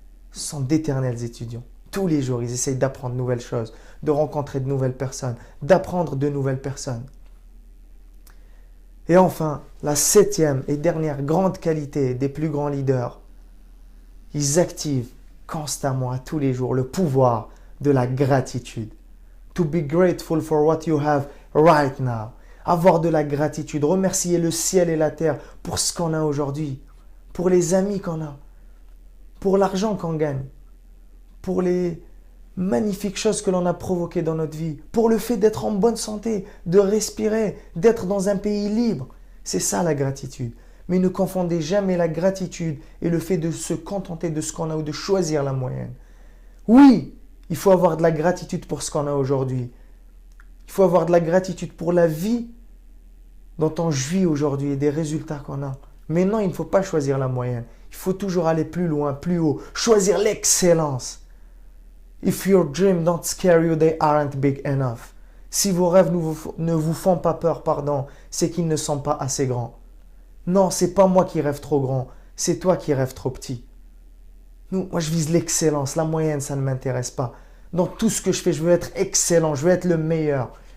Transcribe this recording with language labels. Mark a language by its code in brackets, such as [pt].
[fr] Ce sont d'éternels étudiants. Tous les jours, ils essayent d'apprendre de nouvelles choses, de rencontrer de nouvelles personnes, d'apprendre de nouvelles personnes. Et enfin, la septième et dernière grande qualité des plus grands leaders, ils activent constamment, à tous les jours, le pouvoir de la gratitude. [en] To be grateful for what you have right now. [fr] Avoir de la gratitude, remercier le ciel et la terre pour ce qu'on a aujourd'hui, pour les amis qu'on a, pour l'argent qu'on gagne, pour les magnifiques choses que l'on a provoquées dans notre vie, pour le fait d'être en bonne santé, de respirer, d'être dans un pays libre. C'est ça la gratitude. Mais ne confondez jamais la gratitude et le fait de se contenter de ce qu'on a ou de choisir la moyenne. Oui, il faut avoir de la gratitude pour ce qu'on a aujourd'hui. Il faut avoir de la gratitude pour la vie dont on jouit aujourd'hui et des résultats qu'on a. Mais non, il ne faut pas choisir la moyenne. Il faut toujours aller plus loin, plus haut. Choisir l'excellence. [en] If your dreams don't scare you, they aren't big enough. [fr] Si vos rêves ne vous font pas peur, c'est qu'ils ne sont pas assez grands. Non, c'est pas moi qui rêve trop grand, c'est toi qui rêves trop petit. Moi je vise l'excellence, la moyenne ça ne m'intéresse pas. Dans tout ce que je fais, je veux être excellent, je veux être le meilleur.